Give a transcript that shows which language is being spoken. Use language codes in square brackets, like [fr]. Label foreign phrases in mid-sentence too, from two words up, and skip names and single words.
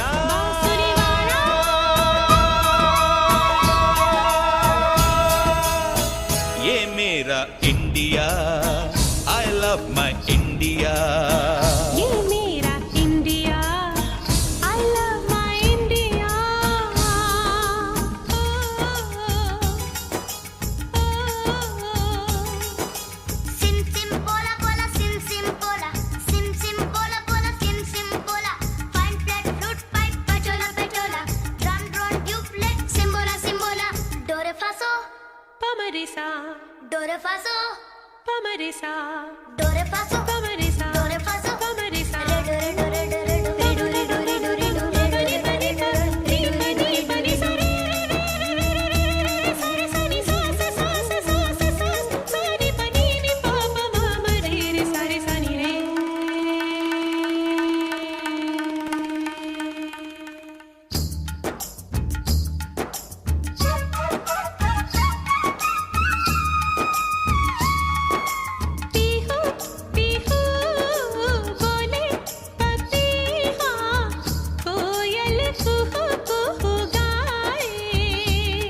[hi] बांसुरी वाला। ये मेरा इंडिया, [en] I love my India. [hi] ये मेरा इंडिया, [en] I love my India. Sim sim bola bola, sim sim bola, sim sim bola bola, sim sim bola. Fine flat flute pipe, pachola pachola, drum drone duplet, simbola simbola. Do re fa so, pa ma re sa. Do re fa so, pa ma re sa. Do re fa so, pa ma re sa. Do re fa so, pa ma re sa. Re do re do re do re do re do re do re do re do re pa ni pa ni pa ni pa ni pa ni sa re re sa re sa ni sa sa sa sa sa sa sa sa ni pa ni ni pa pa ma ma re re sa re sa ni re. [hi] पीहू पीहू बोले पपीहा, कोयल कुहू कुहू गाए।